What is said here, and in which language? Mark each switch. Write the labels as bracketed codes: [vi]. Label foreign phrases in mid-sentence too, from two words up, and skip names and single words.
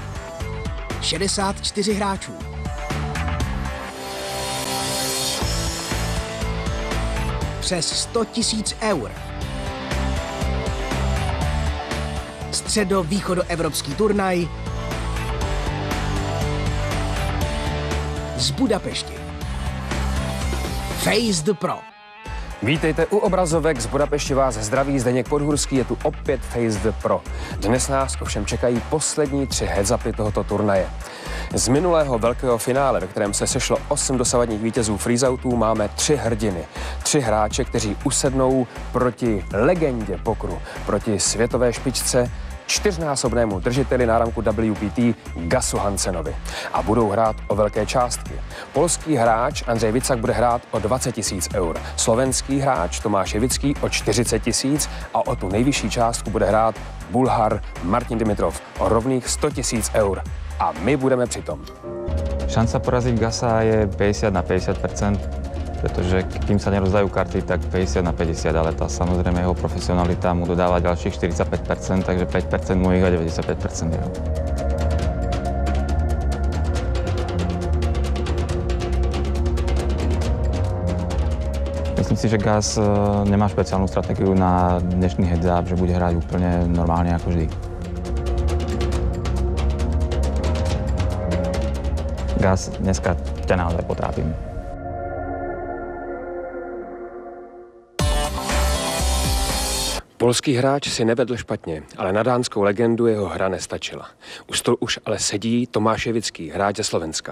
[cs] 64 hráčů. Přes 100 000 eur. Středo-východoevropský turnaj z Budapešti. Face the Pro. Vítejte u obrazovek z Budapešti, vás zdraví Zdeněk Podhůrský, je tu opět Face the Pro. Dnes nás ovšem čekají poslední 3 heads-upy tohoto turnaje. Z minulého velkého finále, ve kterém se sešlo 8 dosavadních vítězů freezeoutů, máme 3 hrdiny. 3 hráče, kteří usednou proti legendě pokru, proti světové špičce, 4násobnému držiteli náramku WPT Gasu Hansenovi. A budou hrát o velké částky. Polský hráč Andřej Vicak bude hrát o 20 000 eur. Slovenský hráč Tomáš Jevický o 40 000 a o tu nejvyšší částku bude hrát Bulhar Martin Dimitrov o rovných 100 000 eur. A my budeme přitom. [sk] Šanca poraziť Gasa je 50/50%, pretože kým sa nerozdajú karty, tak 50/50, ale tá samozrejme jeho profesionalita mu dodáva ďalších 45%, takže 5% mojich a 95% jeho. Myslím si, že Gas nemá špeciálnu stratégiu na dnešný heads-up, že bude hrať úplne normálne ako vždy. Gas, dneska ťa naozaj potrápim. [cs] Polský hráč si nevedl špatně, ale na dánskou legendu jeho hra nestačila. U stolu už ale sedí Tomáš Jevický, hráč ze Slovenska.